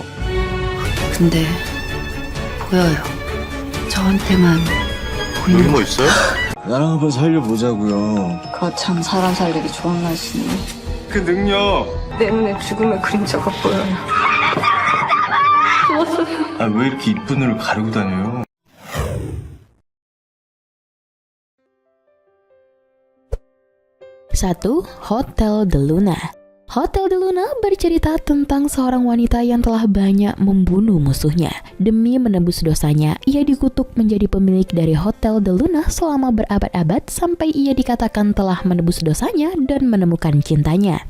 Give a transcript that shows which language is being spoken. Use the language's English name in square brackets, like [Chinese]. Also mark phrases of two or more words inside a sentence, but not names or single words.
[Korean] 근데 보여요. 저한테만 여기 뭐 있어요? 나랑 한번 살려보자고요. 거참 사람 살리기 좋은 날씨네. 그 능력. 내 눈에 죽음의 그림자가 보여요. 아, 왜 이렇게 이쁜 눈을 가리고 다녀요? [Indonesian] Satu, Hotel de Luna. Hotel de Luna bercerita tentang seorang wanita yang telah banyak membunuh musuhnya. Demi menebus dosanya, ia dikutuk menjadi pemilik dari Hotel de Luna selama berabad-abad sampai ia dikatakan telah menebus dosanya dan menemukan cintanya.